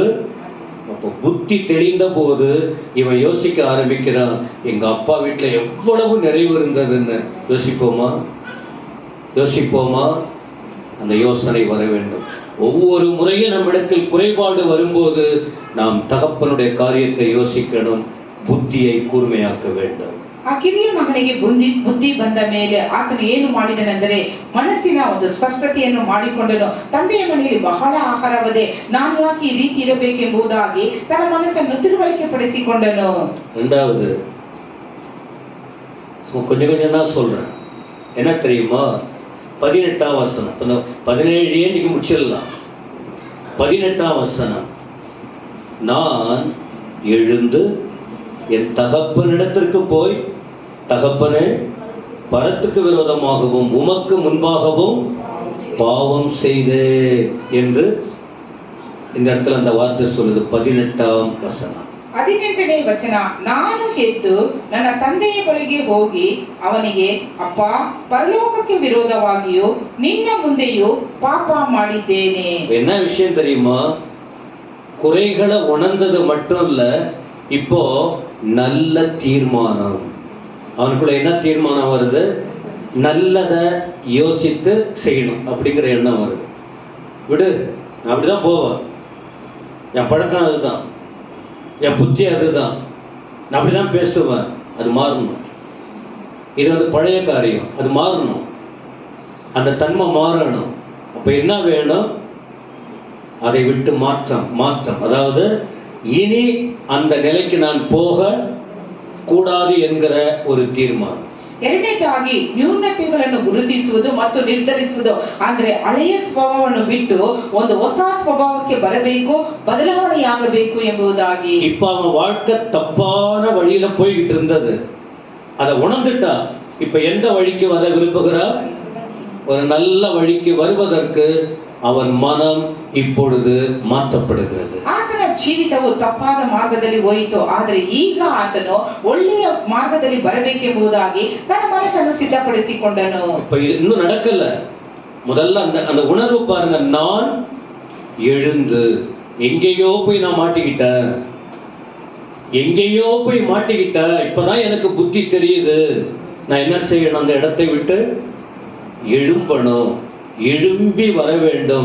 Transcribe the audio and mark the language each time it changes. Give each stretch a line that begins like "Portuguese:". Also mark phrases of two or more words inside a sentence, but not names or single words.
Tamil: அப்போ புத்தி தெளிந்த போது இவன் யோசிக்க ஆரம்பிக்கிறான், எங்க அப்பா வீட்டுல எவ்வளவு நிறைவு இருந்ததுன்னு. யோசிப்போமா? அந்த யோசனை வர வேண்டும். ஒவ்வொரு முறையும் நம்மிடத்தில் குறைபாடு வரும்போது நாம் தகப்பனுடைய காரியத்தை யோசிக்கணும், புத்தியை கூர்மையாக்க வேண்டும்.
Kannada: ಆ ಕಿರಿಯ ಮಗನಿಗೆ ಬುದ್ಧಿ ಬಂದ ಮೇಲೆ ಆತನು ಏನು ಮಾಡಿದನೆಂದರೆ ಮನಸ್ಸಿನ ಒಂದು ಸ್ಪಷ್ಟತೆಯನ್ನು ಮಾಡಿಕೊಂಡನು. ತಂದೆಯ ಮನೆಯಲ್ಲಿ ಬಹಳ ಆಹಾರವದೆ, ನಾನು ಯಾಕೆ ಈ ರೀತಿ ಇರಬೇಕೆಂಬುದಾಗಿ ತನ್ನ ಮನಸ್ಸನ್ನು ತಿಳುವಳಿಕೆ ಪಡಿಸಿಕೊಂಡನು.
Tamil: ரெண்டாவது கொஞ்சம் கொஞ்சம் தான் சொல்றேன். என்ன தெரியுமா? 18ஆம் வசனம், 17 இன்னைக்கு முடிச்சிடலாம். 18ஆம் வசனம், நான் எழுந்து என் தகப்பனிடத்திற்கு போய், தகப்பனே, பரத்துக்கு விரோதமாகவும் உமக்கு முன்பாகவும் பாவம் செய்தேன் என்று இந்த இடத்துல அந்த வார்த்தை சொல்லுது. 18ஆம் வசனம்,
Kannada: 18ನೇ ವಚನ, ನಾನು ಎದ್ದು ನನ್ನ ತಂದೆಯ ಬಳಿಗೆ ಹೋಗಿ ಅವನಿಗೆ, ಅಪ್ಪ, ಪರಲೋಕಕ್ಕೆ ವಿರೋಧವಾಗಿಯೂ ನಿನ್ನ ಮುಂದೆಯೂ ಪಾಪ ಮಾಡಿದ್ದೇನೆ.
Tamil: என்ன விஷயம் தெரியுமா? குறைகளை உணர்ந்தது மட்டும் இல்ல, இப்போ நல்ல தீர்மானம். அவனுக்குள்ள என்ன தீர்மானம் வருது? நல்லதை யோசித்து செய்யணும் அப்படிங்கிற எண்ணம் வருது. விடு, நான் அப்படிதான் போவேன், என் பழக்கம் அதுதான், என் புத்தி அதுதான், நான் அப்படிதான் பேசுவேன். அது மாறணும். இது வந்து பழைய காரியம், அது மாறணும். அந்த தன்மை மாறணும். அப்ப என்ன வேணும்? அதை விட்டு மாற்றம். அதாவது இனி அந்த நிலைக்கு நான் போக கூடாது என்கிற ஒரு தீர்மானம்.
Kannada: ಎರಡನೇದಾಗಿ ನ್ಯೂನತೆಗಳನ್ನು ಗುರುತಿಸುವುದು ಮತ್ತು ನಿರ್ಧರಿಸುವುದು. ಅಂದ್ರೆ ಹಳೆಯ ಸ್ವಭಾವವನ್ನು ಬಿಟ್ಟು ಒಂದು ಹೊಸ ಸ್ವಭಾವಕ್ಕೆ ಬರಬೇಕು, ಬದಲಾವಣೆಯಾಗಬೇಕು ಎಂಬುದಾಗಿ.
Tamil: இப்ப அவன் வாழ்க்கை தப்பான வழியில போய்கிட்டு இருந்தது, அதை உணர்ந்துட்டா. இப்ப எந்த வழிக்கு வர விரும்புகிறார்? ஒரு நல்ல வழிக்கு வருவதற்கு அவன் மனம் இப்பொழுது மாற்றப்படுகிறது.
Kannada: ಆತನ ಜೀವಿತವು ತಪ್ಪಾದ ಮಾರ್ಗದಲ್ಲಿ ಹೋಯಿತು, ಆದರೆ ಈಗ ಆತನು ಒಳ್ಳೆಯ ಮಾರ್ಗದಲ್ಲಿ ಬರಬೇಕೆಂಬುದಾಗಿ ತನ್ನ ಮನಸ್ಸನ್ನು ಸಿದ್ಧಪಡಿಸಿಕೊಂಡನು.
Tamil: இப்ப இன்னும் நடக்கல. முதல்ல அந்த உணர்வு பாருங்க. நான் எழுந்து, எங்கேயோ போய் நான் மாட்டிக்கிட்டேன், இப்பதான் எனக்கு புத்தி தெரியுது. நான் என்ன செய்யணும்? அந்த இடத்தை விட்டு எழும்பணும், எழும்பி வர வேண்டும்.